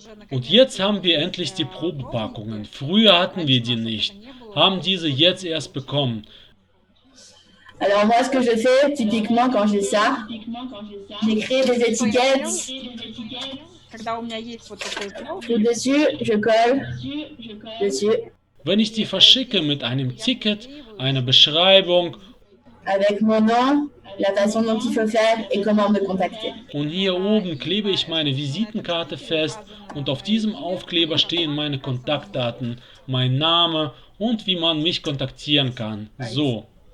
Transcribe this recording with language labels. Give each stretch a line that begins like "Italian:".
German: Und jetzt haben wir endlich die Probepackungen. Früher hatten wir die nicht, haben diese jetzt erst bekommen.
French: Alors moi, ce que je fais typiquement quand j'ai ça, j'ai créé des étiquettes. Dessus, je colle dessus.
German: Wenn ich die verschicke mit einem Ticket, einer Beschreibung
French: avec mon nom, la façon dont il faut faire et comment me contacter.
German: Und hier oben klebe ich meine Visitenkarte fest und auf diesem Aufkleber stehen meine Kontaktdaten, mein Name und wie man mich kontaktieren kann. So.